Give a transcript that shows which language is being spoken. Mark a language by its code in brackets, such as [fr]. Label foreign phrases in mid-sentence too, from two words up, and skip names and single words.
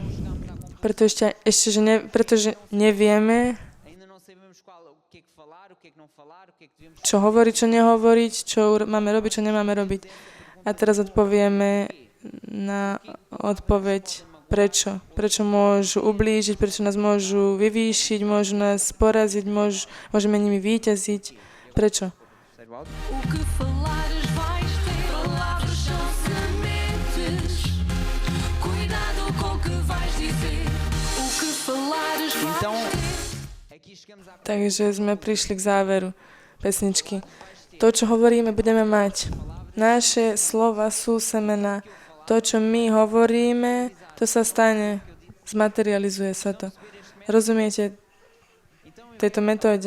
[sk] Pretože nevieme, čo hovoriť, čo nehovoriť, čo máme robiť, čo nemáme robiť. A teraz odpovieme na odpoveď prečo. Prečo môžu ublížiť, prečo nás môžu vyvýšiť, môžu nás poraziť, môžeme nimi víťaziť. Prečo? [pt] O que falares vais ter, palavras são sementes. Cuidado com o que vais dizer. O que falares vais Então, ter. aqui chegamos à [sk] Takže sme prišli k záveru pesničky. To, čo hovoríme, budeme mať. Naše slova sú semena. To, čo my hovoríme, to sa stane. Zmaterializuje sa to. Rozumiete tejto metóde?